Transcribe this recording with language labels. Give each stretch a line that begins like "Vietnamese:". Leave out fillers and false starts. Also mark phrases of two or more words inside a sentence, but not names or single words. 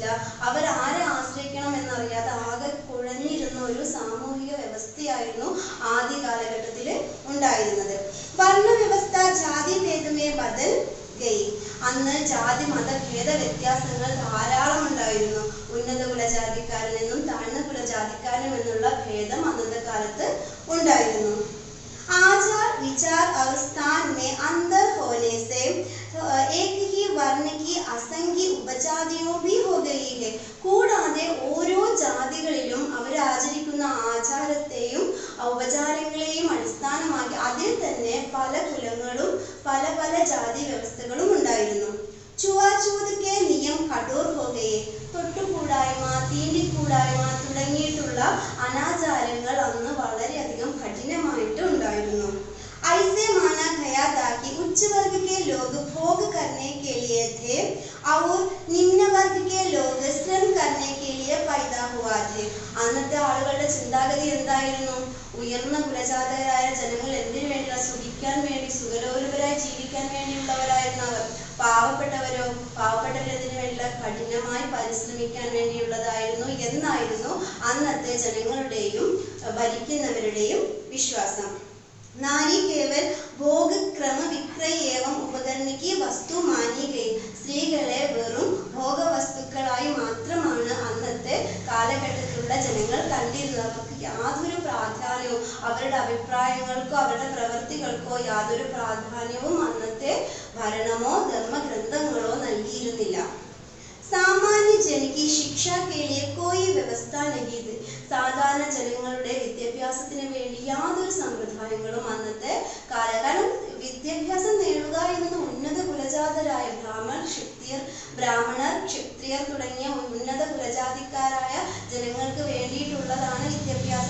Malayalam: അവർ ആരെ ആശ്രയിക്കണം എന്നറിയാതെ ആകെ കുഴഞ്ഞിരുന്ന ഒരു സാമൂഹിക വ്യവസ്ഥയായിരുന്നു ആദ്യ കാലഘട്ടത്തിൽ ഉണ്ടായിരുന്നത്.
Hindi: वर्णव्यवस्था जाति भेदमें बदल गई.
Malayalam: അന്ന് ജാതി മതഭേദ വ്യത്യാസങ്ങൾ ധാരാളം ഉണ്ടായിരുന്നു. ഉന്നത കുലജാതിക്കാരനെന്നും താഴ്ന്ന കുലജാതിക്കാരനും എന്നുള്ള ഭേദം അന്നത്തെ കാലത്ത് ഉണ്ടായിരുന്നു.
Hindi: आचार विचार और स्थान में अंतर होने से एक ही वर्ण की असंख्य उपजातियों भी हो गई है.
Malayalam: കൂടാതെ ഓരോ ജാതികളിലും അവർ ആചരിക്കുന്ന ആചാരത്തെയും ഉപചാരങ്ങളെയും അടിസ്ഥാനമാക്കി അതിൽ തന്നെ പല കുലങ്ങൾ ജാതി വ്യവസ്ഥകളും ഉണ്ടായിരുന്നു.
Hindi: छुआछूत के नियम कठोर हो गए,
Malayalam: തൊട്ടുകൂടായ്മ, തീണ്ടിക്കൂടായ്മ തുടങ്ങിയിട്ടുള്ള അനാചാരങ്ങൾ അന്ന് വളരെയധികം കഠിനമായിട്ട് ഉണ്ടായിരുന്നു.
Hindi: ऐसे माना गया था कि उच्च वर्ग के लोग भोग करने के लिए थे और निम्न वर्ग के लोग श्रम करने के लिए पैदा हुआ थे.
Malayalam: അന്നത്തെ ആളുകളുടെ ചിന്താഗതി എന്തായിരുന്നു? ഉയർന്ന കുലജാതരായ ജനങ്ങൾ എന്തിനു വേണ്ടി? സുഖിക്കാൻ വേണ്ടി, സുഖലോലുപരായി ജീവിക്കാൻ വേണ്ടിയുള്ളവരായിരുന്നു അവർ. പാവപ്പെട്ടവരതിനു വേണ്ടി കഠിനമായി പരിശ്രമിക്കാൻ വേണ്ടിയുള്ളതായിരുന്നു എന്നായിരുന്നു അന്നത്തെ ജനങ്ങളുടെയും ഭരിക്കുന്നവരുടെയും വിശ്വാസം.
Hindi: नारी केवल भोग क्रम विक्रय एवं उपकरण की वस्तु मानी गई.
Malayalam: സ്ത്രീകളെ വെറും ഭോഗവസ്തുക്കളായി മാത്രമാണ് അന്നത്തെ കാലഘട്ടത്തിലുള്ള ജനങ്ങൾ കണ്ടിരുന്നത്. അവർക്ക് യാതൊരു പ്രാധാന്യവും, അവരുടെ അഭിപ്രായങ്ങൾക്കോ അവരുടെ പ്രവൃത്തികൾക്കോ യാതൊരു പ്രാധാന്യവും അന്നത്തെ ഭരണമോ ധർമ്മഗ്രന്ഥങ്ങളോ നൽകിയിരുന്നില്ല.
Hindi: सामान्य जनकी शिक्षा के लिए कोई व्यवस्था नहीं थी.
Malayalam: സാധാരണ ജനങ്ങളുടെ വിദ്യാഭ്യാസത്തിന് വേണ്ടി യാതൊരു സമ്പ്രദായങ്ങളും അന്നത്തെ കാരണം വിദ്യാഭ്യാസം നേടുക എന്നത് ഉന്നത കുലജാതരായ ബ്രാഹ്മണർ, ക്ഷത്രിയർ തുടങ്ങിയ ഉന്നത കുലജാതിക്കാരായ ജനങ്ങൾക്ക് വേണ്ടിയിട്ടുള്ളതാണ് വിദ്യാഭ്യാസം.